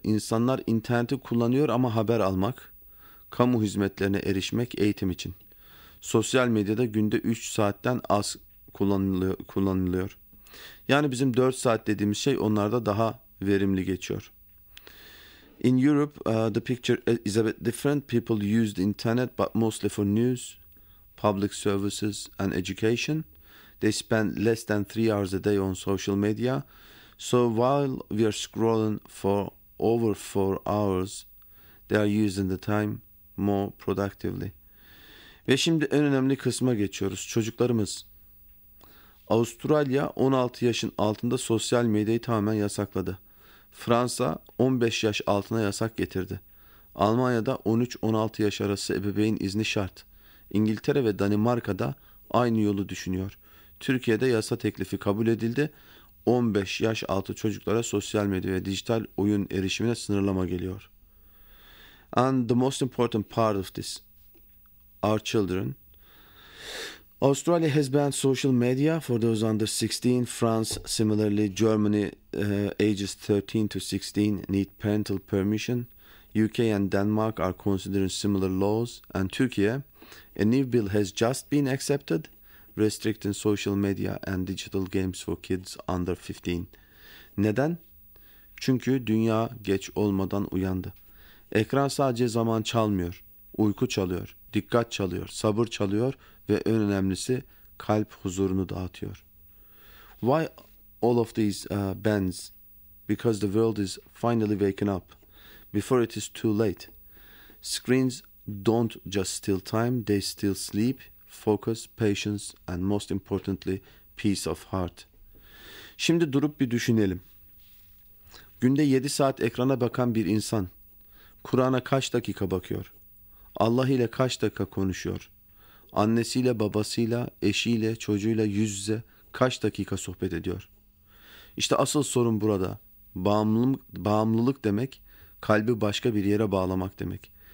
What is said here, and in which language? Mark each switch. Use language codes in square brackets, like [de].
[tr] İnsanlar interneti kullanıyor ama haber almak, kamu hizmetlerine erişmek, eğitim için. Sosyal medyada günde 3 saatten az kullanılıyor. Yani bizim 4 saat dediğimiz şey onlarda daha verimli geçiyor. [en] In Europe, the picture is a bit different. People use the internet, but mostly for news, public services and education. They spend less than 3 hours a day on social media. So while we are scrolling for over 4 hours, they are using the time more productively. [tr] Ve şimdi en önemli kısma geçiyoruz. Çocuklarımız. Avustralya 16 yaşın altında sosyal medyayı tamamen yasakladı. Fransa 15 yaş altına yasak getirdi. Almanya'da 13-16 yaş arası ebeveyn izni şart. İngiltere ve Danimarka'da aynı yolu düşünüyor. Türkiye'de yasa teklifi kabul edildi. 15 yaş altı çocuklara sosyal medya ve dijital oyun erişimine sınırlama geliyor. [en] And the most important part of this, our children. Australia has banned social media for those under 16. France, similarly, Germany, ages 13 to 16 need parental permission. UK and Denmark are considering similar laws. And Turkey, a new bill has just been accepted, restricting social media and digital games for kids under 15. [tr] Neden? Çünkü dünya geç olmadan uyandı. Ekran sadece zaman çalmıyor, uyku çalıyor, dikkat çalıyor, sabır çalıyor ve en önemlisi kalp huzurunu dağıtıyor. [en] Why all of these bans? Because the world is finally waking up before it is too late. Screens don't just steal time, they steal sleep, focus, patience and most importantly peace of heart. [tr] Şimdi durup bir düşünelim. Günde 7 saat ekrana bakan bir insan Kur'an'a kaç dakika bakıyor? Allah ile kaç dakika konuşuyor? Annesiyle, babasıyla, eşiyle, çocuğuyla yüz yüze kaç dakika sohbet ediyor? İşte asıl sorun burada. Bağımlılık demek, kalbi başka bir yere bağlamak demek.